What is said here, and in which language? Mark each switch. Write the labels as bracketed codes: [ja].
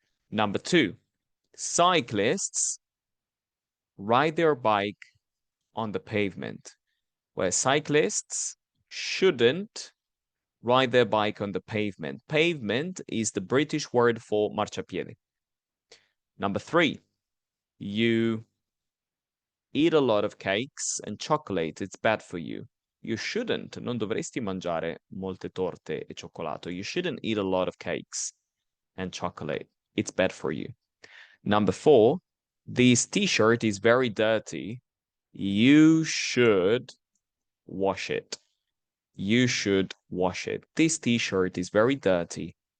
[en] Number 2, cyclists ride their bike on the pavement, where cyclists shouldn't ride their bike on the pavement. Pavement is the British word for marciapiede. Number 3, you eat a lot of cakes and chocolate. It's bad for you. You shouldn't. [it] Non dovresti mangiare molte torte e cioccolato. [en] You shouldn't eat a lot of cakes and chocolate. It's bad for you. Number 4, this t-shirt is very dirty. You should wash it. You should wash it. This t-shirt is very dirty.